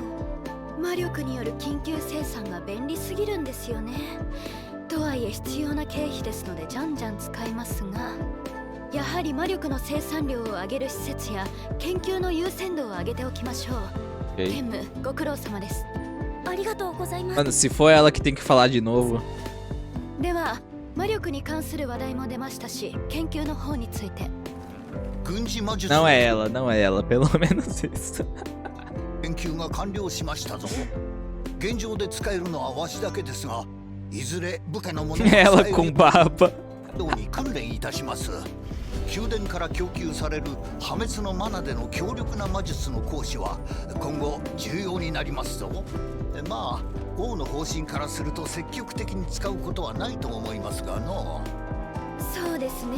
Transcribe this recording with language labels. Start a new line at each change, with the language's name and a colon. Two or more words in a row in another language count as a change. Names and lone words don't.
Japanese: 魔力による緊急生産が便利すぎるんですよね。とはいえ必要な経費ですのでじゃんじゃん使いますが、やはり魔力の生産量を上げる施設や研究の優先度を上げておきましょう。兼務ご苦労様です。ありがとうございます。
Portuguese: Mano, se for ela que tem que falar de novo.
Japanese: では魔力に関する話題も出ましたし、研究の方について。軍事魔術
Portuguese: Não é ela, não é ela, pelo menos isso.
Japanese: 研究が完了しましたぞ。現状で使えるのはわしだけですが、いずれ部下の者が
Portuguese: Ela com barba.
Japanese: ように訓練いたします。宮殿から供給される破滅のマナでの強力な魔術の行使は今後重要になりますぞ。まあ王の方針からすると積極的に使うことはないと思いますがの。そうですね。